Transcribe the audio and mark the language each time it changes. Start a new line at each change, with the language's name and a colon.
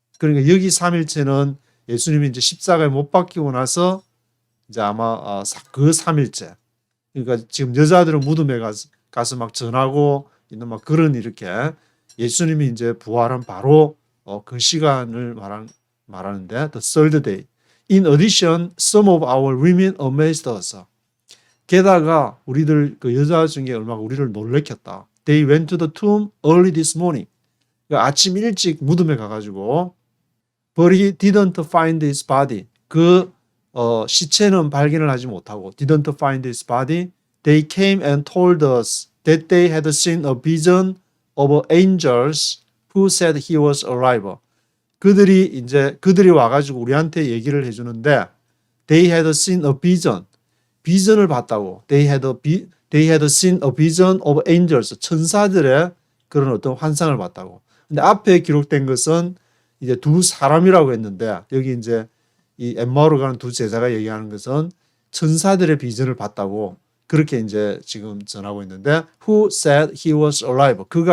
Korean: 그러니까 여기 3일째는 예수님이 이제 십자가에 못 박히고 나서 이제 아마 그 3일째. 그러니까 지금 여자들은 무덤에 가서 막 전하고 있는 막 그런 이렇게 예수님이 이제 부활한 바로 그 시간을 말하는데
English: the third day. In addition, some of our women amazed us.
Korean: 게다가 우리들 그 여자 중에 얼마가 우리를 놀래켰다.
English: They went to the tomb early this morning.
Korean: 그러니까 아침 일찍 무덤에 가가지고
English: but he didn't find his body.
Korean: 그 시체는 발견을 하지 못하고
English: didn't find his body. They came and told us that they had seen a vision of angels who said he was alive.
Korean: 그들이 와가지고 우리한테 얘기를 해주는데
English: they had seen a vision.
Korean: 비전을 봤다고.
English: They had seen a vision of angels.
Korean: 천사들의 그런 어떤 환상을 봤다고. 근데 앞에 기록된 것은 이제 두 사람이라고 했는데 여기 이제 이 엠마오로 가는 두 제자가 얘기하는 것은 천사들의 비전을 봤다고 그렇게 이제 지금 전하고 있는데
English: who said he was alive.